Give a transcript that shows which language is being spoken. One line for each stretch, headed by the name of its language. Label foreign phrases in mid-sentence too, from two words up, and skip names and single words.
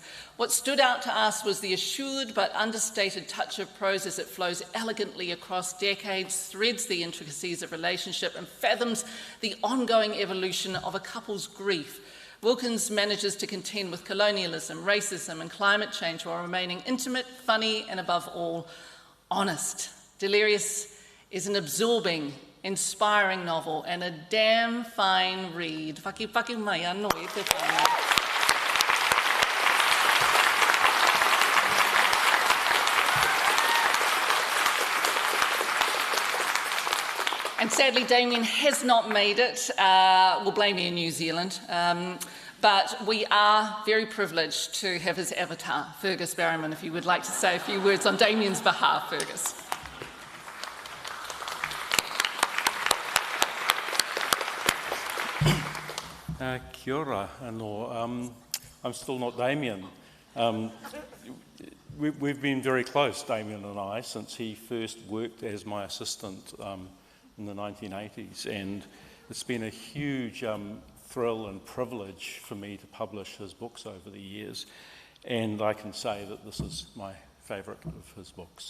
English: What stood out to us was the assured but understated touch of prose as it flows elegantly across decades, threads the intricacies of relationship, and fathoms the ongoing evolution of a couple's grief. Wilkins manages to contend with colonialism, racism, and climate change while remaining intimate, funny, and above all, honest. Delirious is an absorbing, inspiring novel and a damn fine read.
Māori: Whaki mai anō e te whānau.
English: And sadly, Damien has not made it. We'll blame you in New Zealand. But we are very privileged to have his avatar, Fergus Barrowman, if you would like to say a few words on Damien's behalf, Fergus.
Māori: Kia ora anō.
English: I'm still not Damien. We've been very close, Damien and I, since he first worked as my assistant in the 1980s, and it's been a huge thrill and privilege for me to publish his books over the years, and I can say that this is my favourite of his books.